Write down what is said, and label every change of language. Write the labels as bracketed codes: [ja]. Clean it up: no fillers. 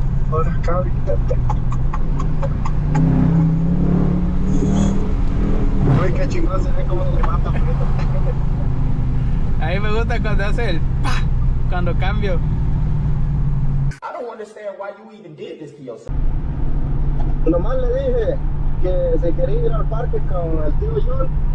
[es] Por acá ahorita. Uy, qué chingón se ve como le mata. A mí me gusta cuando hace el pa, cuando cambio. [en] I don't understand why you even did this to yourself. [es] Nomás le dije que se quería ir al parque con el tío John.